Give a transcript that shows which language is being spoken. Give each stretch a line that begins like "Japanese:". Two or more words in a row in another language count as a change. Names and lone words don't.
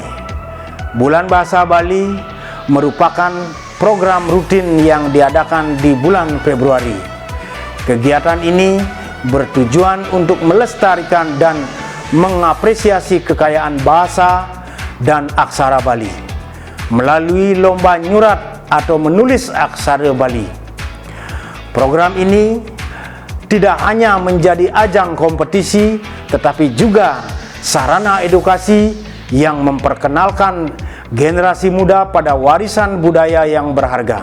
Indonesian: Bulan Bahasa Bali merupakan program rutin yang diadakan di bulan Februari. Kegiatan ini bertujuan untuk melestarikan dan mengapresiasi kekayaan bahasa dan aksara Bali melalui lomba nyurat atau menulis aksara Bali. Program ini tidak hanya menjadi ajang kompetisi, tetapi juga sarana edukasi yang memperkenalkan generasi muda pada warisan budaya yang berharga.